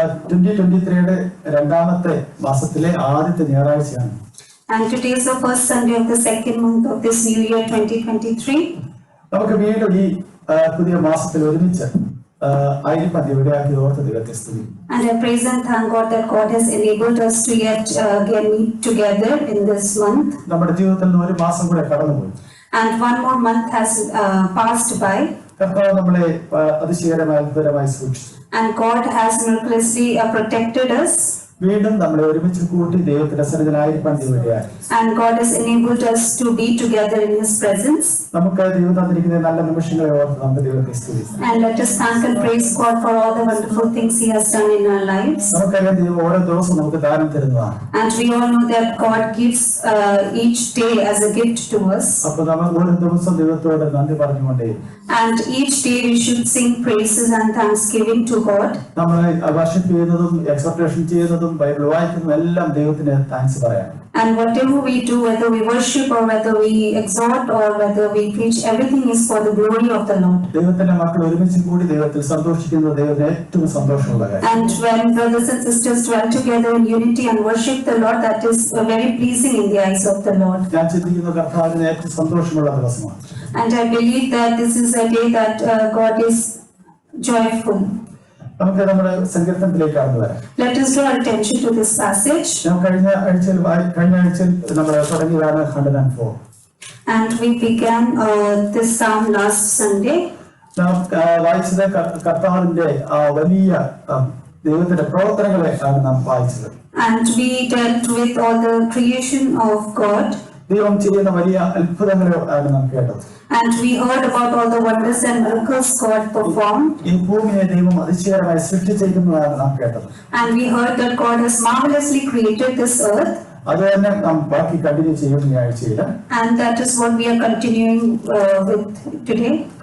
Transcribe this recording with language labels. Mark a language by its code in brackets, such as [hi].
[ml] 2023 രണ്ടാമത്തെ മാസത്തിലെ ആദ്യത്തെ ഞായറാഴ്ചയാണ്. [en] And today is the first Sunday of the second month of this new year 2023. [ml] നമുക്ക് വീണ്ടും ഈ പുതിയ മാസത്തിൽ ഒരുമിച്ച് ആയിരിക്കാൻ ഇവിടെയാക്കി ഓർത്ത് ദൈവത്തെ സ്തുതി. [en] And I praise and thank God that God has enabled us to yet again meet together in this month. [ml] നമ്മുടെ ജീവിതത്തിൽ ഒരു മാസം കൂടെ കടന്നുപോയി. [en] And one more month has passed by. [ml] കർത്താവ് നമ്മളെ അതിശയകരമായി അത്ഭുതമായി സൂക്ഷിച്ചു. [en] And God has miraculously protected us. [ml] വീണ്ടും നമ്മളെ ഒരുമിച്ച് കൂട്ടി ദൈവത്തിന്റെ സന്നിധിയിലായിരിക്കാൻ ഇവിടെയായി. [en] And God has enabled us to be together in His presence. [ml] നമുക്ക് ദൈവം തന്നിരിക്കുന്ന നല്ല നിമിഷങ്ങളെ ഓർത്ത് നമുക്ക് ദൈവത്തെ സ്തുതിക്കാം. [en] And let us thank and praise God for all the wonderful things He has done in our lives. [ml] നമുക്കറിയാം ദൈവം ഓരോ ദിവസവും നമുക്ക് ദാനം തരുന്നതാണ്. [en] And we all know that God gives each day as a gift to us. [ml] അപ്പോൾ നമ്മൾ ഓരോ ദിവസവും ദൈവത്തോട് നന്ദി പറഞ്ഞുകൊണ്ടേ. [en] And each day we should sing praises and thanksgiving to God. [ml] നമ്മൾ വർഷിപ്പ് ചെയ്യുന്നതും എക്സോർട്ടേഷൻ ചെയ്യുന്നതും ബൈബിൾ വായിക്കുന്നതും എല്ലാം ദൈവത്തിന് താങ്ക്സ് പറയാം. [en] And whatever we do, whether we worship or whether we exhort or whether we preach, everything is for the glory of the Lord. [ml] ദൈവത്തിന്റെ മക്കൾ ഒരുമിച്ച് കൂടി ദൈവത്തിൽ സന്തോഷിക്കുന്നത് ദൈവത്തിന് ഏറ്റവും സന്തോഷമുള്ള കാര്യം. [en] And when brothers and sisters dwell together in unity and worship the Lord, that is very pleasing in the eyes of the Lord. [ml] ഞാൻ ചിന്തിക്കുന്ന കർത്താവിന് ഏറ്റവും സന്തോഷമുള്ള ദിവസമാണ്. [en] And I believe that this is a day that God is joyful. [ml] നമുക്ക് നമ്മുടെ സങ്കീർത്തനത്തിലേക്ക് കടന്നു വരാം. [en] Let us draw attention to this passage. [ml] കഴിഞ്ഞ ആഴ്ചയിൽ നമ്മൾ തുടങ്ങിയതാണ് 104. [en] And we began this psalm last Sunday. [ml] നാം വായിച്ചത് കർത്താവിന്റെ വലിയ ദൈവത്തിന്റെ പ്രവർത്തനങ്ങളെ ആണ് നാം വായിച്ചത്. [en] And we dealt with all the creation of God. [ml] ദൈവം ചെയ്യുന്ന വലിയ അത്ഭുതങ്ങളെ ആണ് നാം കേട്ടത്. [en] And we heard about all the wonders and miracles God performed. [ml] ഈ ഭൂമിയെ ദൈവം അതിശയകരമായി സൃഷ്ടിച്ചിരിക്കുന്നതാണ് നാം കേട്ടത്. [en] And we heard that God has marvelously created this earth. [ml] അത് തന്നെ നാം ബാക്കി കണ്ടിന്യൂ ചെയ്യും ഈ ആഴ്ചയിൽ. [en] And that is what we are continuing with today.